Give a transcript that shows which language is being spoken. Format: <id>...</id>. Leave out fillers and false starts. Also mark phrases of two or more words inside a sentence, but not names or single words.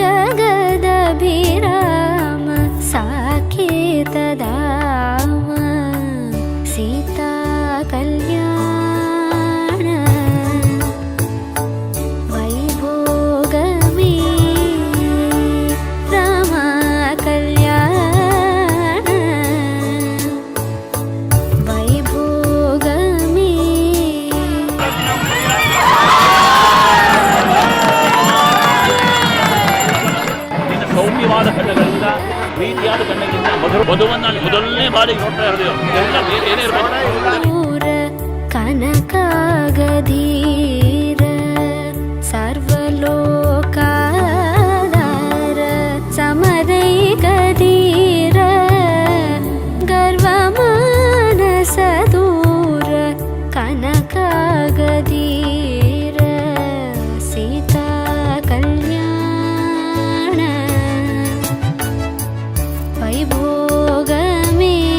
<te>జగదభిరామ సాకేత ధామ సీతా కల్యాణ వైభోగమే రామ కల్యాణ వైభోగమే</te> <kn>ಸೌಮ್ಯವಾದ ಕಣ್ಣುಗಳಿಂದ ಪ್ರೀತಿಯಾದ ಕಣ್ಣಿನಿಂದ ಮಧುವನ್ನು ಮೊದಲನೇ ಬಾರಿಗೆ ನೋಡ್ತಾ ಇರೋದು ಎಲ್ಲ ಏನೇ ಇರಬೇಕು.</kn> <te>కనకాగధీర సర్వలోకాధార సమరైకధీర గర్వమానస దూర కనకాగధీర సీతా కల్యాణ వైభోగమే</te>